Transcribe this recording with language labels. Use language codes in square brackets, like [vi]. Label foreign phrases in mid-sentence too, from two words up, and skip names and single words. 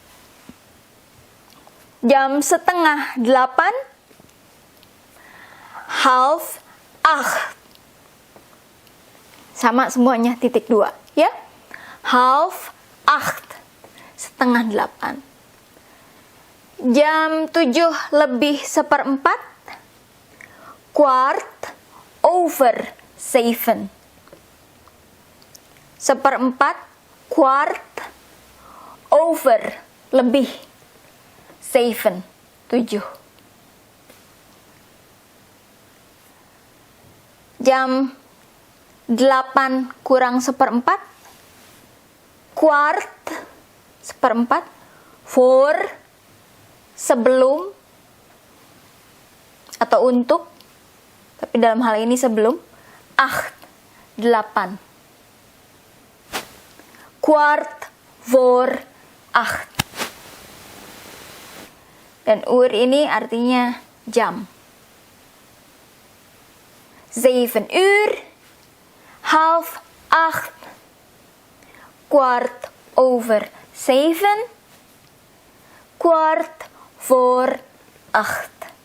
[id] Jam setengah 8, half 8. Sama semuanya titik 2 ya. Half 8, setengah 8. Jam 7:04, [nl] kwart over 7. 1/4, kwart over, [id] lebih, 7, 7. Jam 8 kurang 1/4, [nl] kwart 1/4, voor, [id] sebelum atau untuk, tapi dalam hal ini sebelum, 8. [nl] Kwart voor 8. [id] Dan uur ini artinya jam. [nl] 7 uur, half 8, kwart over 7, kwart voor 8.